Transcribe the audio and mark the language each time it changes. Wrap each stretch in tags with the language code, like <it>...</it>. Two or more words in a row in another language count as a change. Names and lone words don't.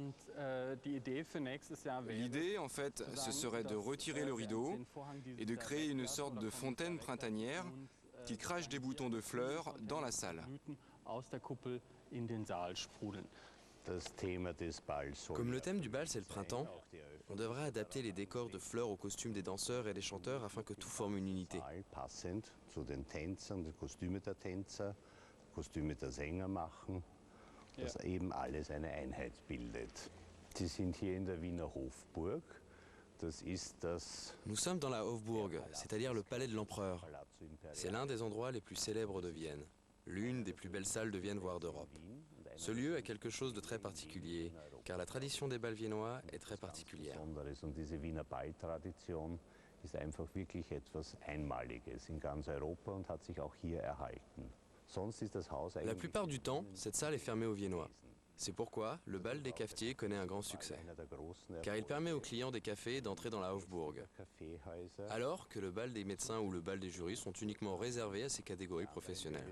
<fr>L'idée, en fait, ce serait de retirer le rideau et de créer une sorte de fontaine printanière qui crache des boutons de fleurs dans la salle. Comme le thème du bal, c'est le printemps, On devrait adapter les décors de fleurs aux costumes des danseurs et des chanteurs afin que tout forme une unité.</fr> <de>Passend zu den Tänzern, die Kostüme der Tänzer, Kostüme der Sänger machen, dass eben alles eine Einheit bildet. Sie sind hier in der Wiener Hofburg.</de> <fr>Nous sommes dans la Hofburg, c'est-à-dire le palais de l'empereur. C'est l'un des endroits les plus célèbres de Vienne, l'une des plus belles salles de Vienne, voire d'Europe. Ce lieu a quelque chose de très particulier, car la tradition des bals viennois est très particulière.</fr> <de>Und diese Wiener Balltradition ist einfach wirklich etwas Einmaliges in ganz Europa und hat sich auch hier erhalten. Sonst ist das Haus</de> <fr>La plupart du temps, cette salle est fermée aux Viennois. C'est pourquoi le bal des cafetiers connaît un grand succès, car il permet aux clients des cafés d'entrer dans la Hofburg, alors que le bal des médecins ou le bal des jurys sont uniquement réservés à ces catégories professionnelles.</fr>